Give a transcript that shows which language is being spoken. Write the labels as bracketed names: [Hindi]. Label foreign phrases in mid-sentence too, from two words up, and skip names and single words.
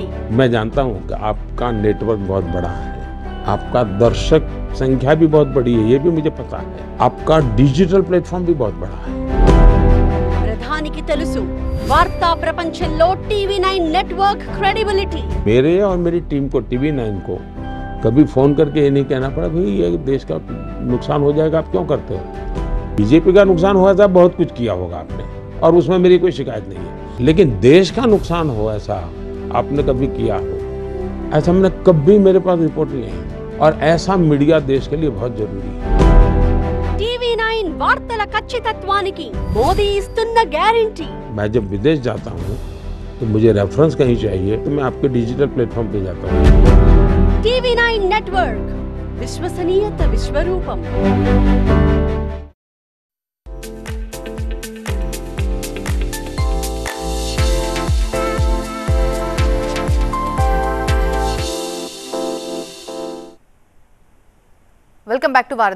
[Hindi] मैं जानता हूं कि आपका नेटवर्क बहुत बड़ा है, आपका दर्शक संख्या भी बहुत बड़ी है, ये भी मुझे पता है। आपका [English] digital platform [Hindi] भी बहुत बड़ा है। [Telugu] ప్రధానికి తెలుసు వార్తా ప్రపంచంలో TV9 [English] network credibility. [Hindi] मेरे और मेरी टीम को TV9 को कभी फोन करके ये नहीं कहना पड़ा भाई ये देश का नुकसान हो जाएगा, आप क्यों करते हो। बीजेपी का नुकसान हुआ था, बहुत कुछ किया होगा आपने और उसमें मेरी कोई शिकायत नहीं है, लेकिन देश का नुकसान हो ऐसा आपने कभी किया हो, ऐसा हमने कभी, मेरे पास रिपोर्ट नहीं है। और ऐसा मीडिया देश के लिए बहुत जरूरी है। [Telugu] TV9 వార్తల ఖచ్చితత్వానికి మోదీ ఇస్తున్న గ్యారెంటీ. [Hindi] मैं जब विदेश जाता हूँ तो मुझे रेफरेंस कहीं चाहिए तो मैं आपके [English] digital platform [Hindi] पे जाता हूँ. [Telugu] TV9 నెట్వర్క్, విశ్వసనీయత విశ్వరూపం. [English] welcome back to వారధి.